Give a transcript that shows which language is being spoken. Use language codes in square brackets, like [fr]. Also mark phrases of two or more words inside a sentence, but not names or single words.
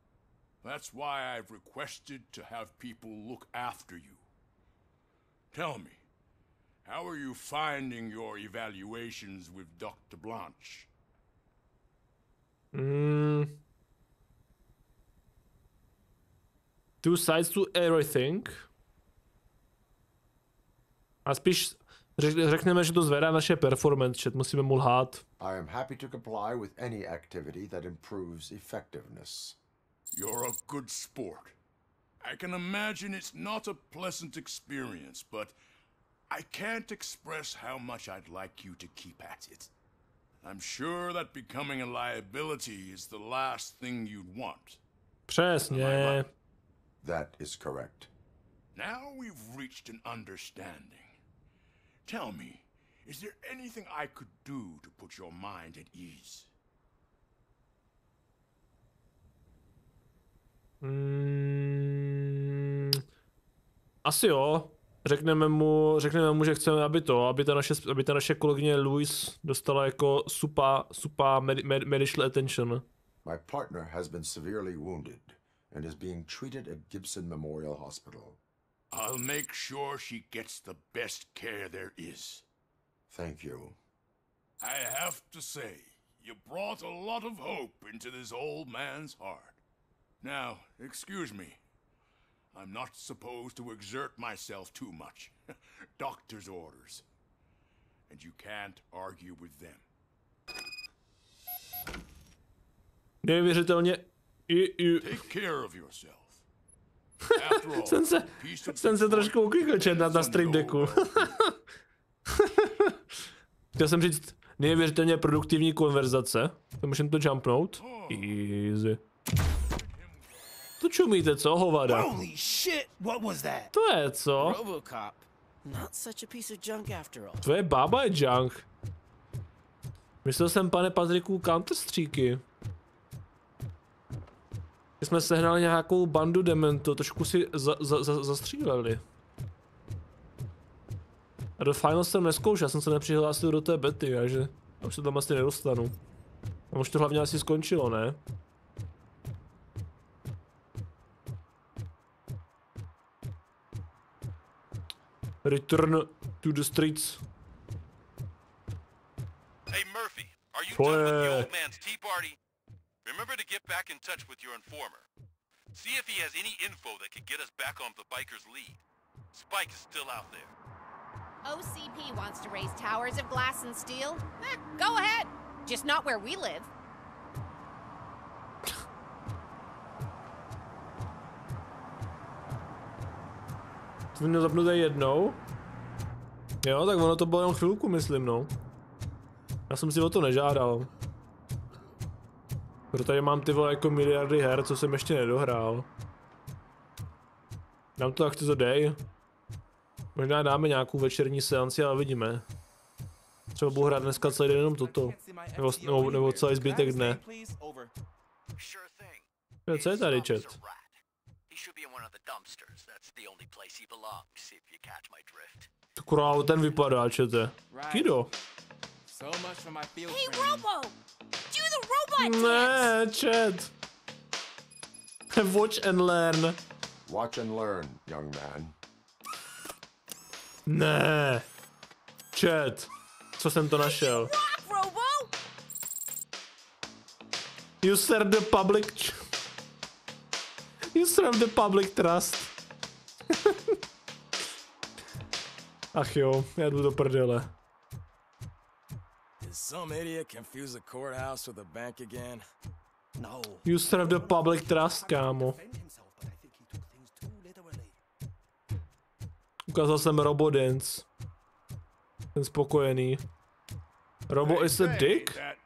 [en] That's why I've requested to have people look after you. Tell me, how are you finding your evaluations with Dr. Blanche? Two sides to everything. [cs] A spíš řekneme, že to zvedá naše performance, chat, musíme mu lhát. [en] I am happy to comply with any activity that improves effectiveness. You're a good sport. I can imagine it's not a pleasant experience, but I can't express how much I'd like you to keep at it. I'm sure that becoming a liability is the last thing you'd want. [cs] Přesně. [en] That is correct. Now we've reached an understanding. Tell me, is there anything I could do to put your mind at ease? [cs] Asi jo. Řekneme mu, že chceme, aby ta naše kolegyně Louise dostala jako super [en] medical attention. My partner has been severely wounded and is being treated at Gibson Memorial Hospital. I'll make sure she gets the best care there is. Thank you. I have to say, you brought a lot of hope into this old man's heart. Now, excuse me. I'm not supposed to exert myself too much. Doctor's orders. And you can't argue with them. [cs] Neuvěřitelně. [en] Take care of yourself. [cs] jsem se trošku uklikl na Stream Decku. Chtěl jsem říct neuvěřitelně produktivní konverzace. To můžeme to jumpnout. Easy. To čumíte, co, hovada? [en] Holy shit, what was that? [cs] To je co? [en] RoboCop. Not such a piece of junk after all. [cs] Tvoje bába je junk. Myslel jsem, pane Patriku, Counter-Strike'y. My jsme sehnali nějakou bandu dementů, trošku si zastříleli. A do Final jsem neskoušel, já jsem se nepřihlásil do té bety, takže už se tam asi nedostanu. A už to hlavně asi skončilo, ne? [en] Return to the streets. Hey Murphy, are you done with the old man's tea party? Remember to get back in touch with your informer. See if he has any info that could get us back on the biker's lead. Spike is still out there. OCP wants to raise towers of glass and steel? Go ahead. Just not where we live. [cs] To měl zapnuté jednou. Jo, tak ono to bylo jen chvilku, myslím, no. Já jsem si o to nežádal. Protože mám ty vole jako miliardy her, co jsem ještě nedohrál. Dám to, jak ty to dej. Možná dáme nějakou večerní seanci, ale vidíme. Třeba budu hrát dneska celý den jenom toto. Nebo celý zbytek dne. Co je tady, chat? Kurá, ten vypadá, čete. Kido. [en] Hey, Robo! Do the robot Ne, chat. Watch and learn. Watch and learn, young man. [cs] Ne. Chat. Co jsem to našel? [en] Rock, Robo! You serve the public. You serve the public trust. [cs] Ach jo, já jdu do prdele. [en] Did some idiot confuse the courthouse with a bank again? No. You serve the public trust, [cs] kámo. Ukázal jsem Robo Dance. Ten spokojený. [en] Robo is a dick?